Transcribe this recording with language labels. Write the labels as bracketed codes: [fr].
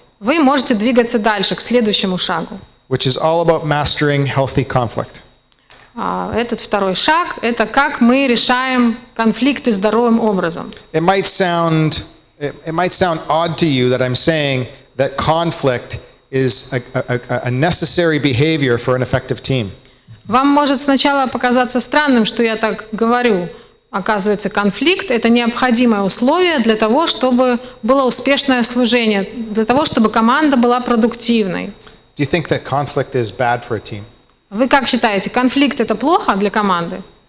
[ru] вы можете двигаться дальше, к следующему шагу. [en] which is all about mastering healthy conflict. [ru] Этот второй шаг – это как мы решаем конфликты здоровым образом. [en] It might sound odd to you that I'm saying that conflict is a necessary behavior for an effective team. [ru] Вам может сначала показаться странным, что я так говорю. Оказывается, конфликт – это необходимое условие для того, чтобы было успешное служение, для того, чтобы команда была продуктивной. [en] Do you think that conflict is bad for a team? [ru] Вы как считаете, конфликт – это плохо для команды?